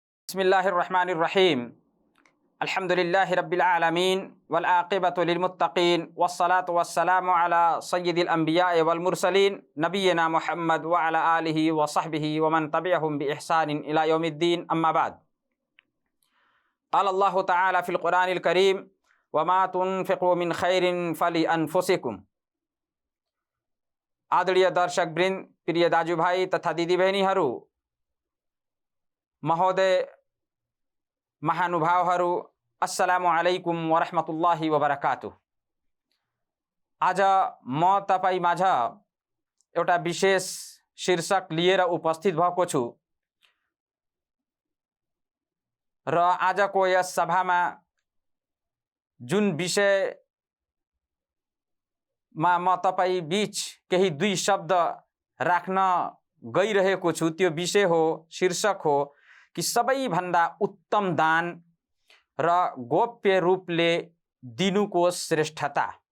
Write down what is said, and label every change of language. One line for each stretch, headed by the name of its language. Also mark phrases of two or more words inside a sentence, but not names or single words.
Arabic: بسم الله الرحمن الرحيم الحمد لله رب العالمين والعاقبة للمتقين والصلاة والسلام على سيد الأنبياء والمرسلين نبينا محمد وعلى آله وصحبه ومن تبعهم بإحسان إلى يوم الدين أما بعد. قال الله تعالى في القرآن الكريم وما تنفقوا من خير فلأنفسكم.
Nepali: आदरणीय दर्शकवृन्द, प्रिय दाजुभाइ तथा दिदीबहिनीहरू, महोदय, महानुभावहरू,
Arabic: السلام عليكم ورحمة الله وبركاته.
Nepali: आज म तपाईँ माझ एउटा विशेष शीर्षक लिएर उपस्थित भएको छु र आजको यस सभामा जुन विषयमा म तपाईँ बीच केही दुई शब्द राख्न गइरहेको छु त्यो विषय हो, शीर्षक हो कि सबैभन्दा उत्तम दान र गोप्य रूपले दिनुको श्रेष्ठता।